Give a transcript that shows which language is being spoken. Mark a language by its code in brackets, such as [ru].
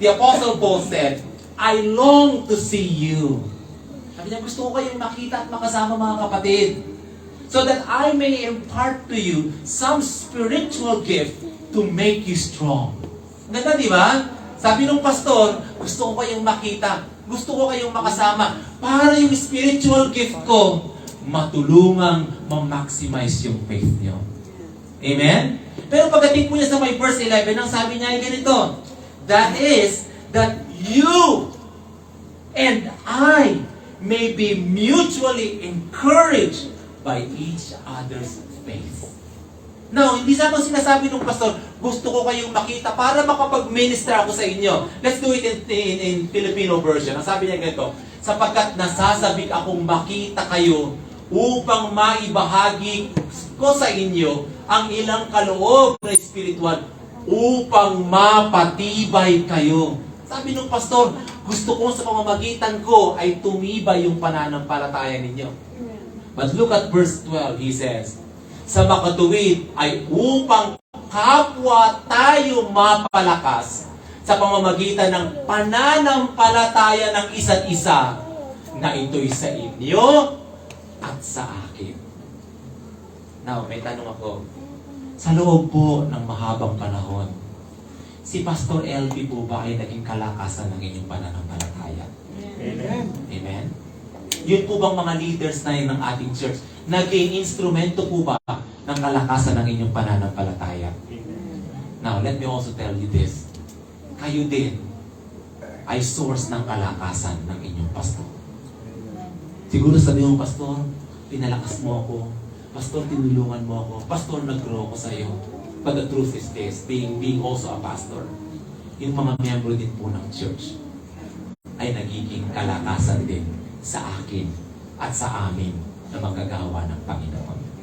[en] The Apostle Paul said, I long to see you. [tl] Sabi niya, gusto ko kayong makita at makasama mga kapatid. [en] So that I may impart to you some spiritual gift to make you strong. [tl] Ganda, di ba? Sabi ng pastor, gusto ko kayong makita, gusto ko kayong makasama, para yung spiritual gift ko, matulungang ma-maximize yung faith nyo. Amen? Pero pagdating po niya sa may verse 11, ang sabi niya ay ganito, [en] that is, that you and I may be mutually encouraged by each other's faith. [tl] Now, hindi sa ako sinasabi ng pastor, gusto ko kayong makita para makapag-minister ako sa inyo. [en] Let's do it in Filipino version. [tl] Ang sabi niya ganito, sapagkat nasasabik akong makita kayo upang maibahagi ko sa inyo ang ilang kaloob na espiritual upang mapatibay kayo. Sabi ng pastor, gusto ko sa pamamagitan ko ay tumibay yung pananampalataya ninyo. [en] But look at verse 12, he says, [tl] sa makatuwid ay upang kapwa tayo mapalakas sa pamamagitan ng pananampalataya ng isa't isa na ito'y sa inyo at sa akin. Now, may tanong ako. Sa loob po ng mahabang panahon, si Pastor LB po ba ay naging kalakasan ng inyong pananampalataya? Amen. Amen. Yun po bang mga leaders na yun ng ating church, naging instrumento po ba ng kalakasan ng inyong pananampalataya? [en] Now, let me also tell you this. [tl] Kayo din ay source ng kalakasan ng inyong pastor. Siguro sabihin mo, Pastor, pinalakas mo ako. Pastor, tinulungan mo ako. Pastor, nag-grow ako sa iyo. [en] But the truth is this, being also a pastor, [tl] yung mga miyembro din po ng church ay nagiging kalakasan din sa akin at sa amin na magagawa ng Panginoon.